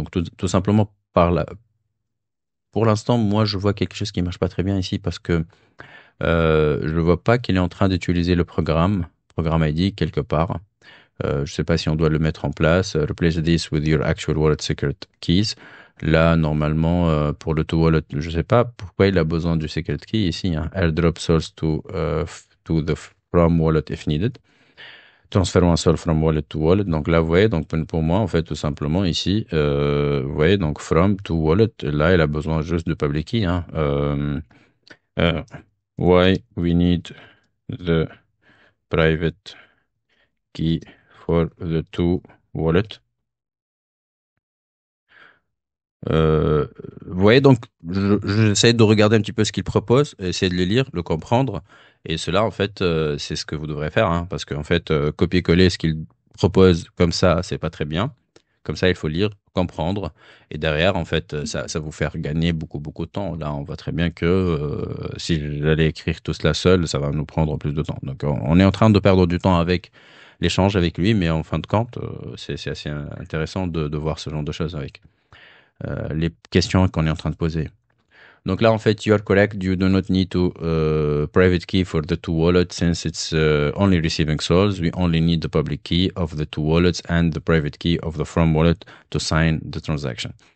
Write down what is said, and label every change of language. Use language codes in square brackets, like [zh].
[fr] Donc, tout simplement, pour l'instant, moi, je vois quelque chose qui marche pas très bien ici parce que je ne vois pas qu'il est en train d'utiliser le programme ID quelque part. Je ne sais pas si on doit le mettre en place. [en] Replace this with your actual wallet secret keys. [fr] Là, normalement, pour le to wallet, je ne sais pas pourquoi il a besoin du secret key ici, hein. [en] Airdrop source to the from wallet if needed. [fr] Transférons un sol [en] from wallet to wallet. [fr] Donc là, vous voyez, donc pour moi, en fait, tout simplement ici, vous voyez, donc from to wallet, là, il a besoin juste de public key, hein. [en] Euh, why we need the private key for the to wallet. [fr] Euh, vous voyez, donc, j'essaie de regarder un petit peu ce qu'il propose, essayer de le lire, le comprendre. Et cela, en fait, c'est ce que vous devrez faire, hein, parce qu'en fait, copier-coller ce qu'il propose comme ça, c'est pas très bien. Comme ça, il faut lire, comprendre. Et derrière, en fait, ça vous faire gagner beaucoup, beaucoup de temps. Là, on voit très bien que si j'allais écrire tout cela seul, ça va nous prendre plus de temps. Donc, on est en train de perdre du temps avec l'échange avec lui, mais en fin de compte, c'est assez intéressant de voir ce genre de choses avec les questions qu'on est en train de poser. Donc là, en fait, [en] you are correct. You do not need to private key for the two wallets since it's only receiving souls. We only need the public key of the two wallets and the private key of the from wallet to sign the transaction.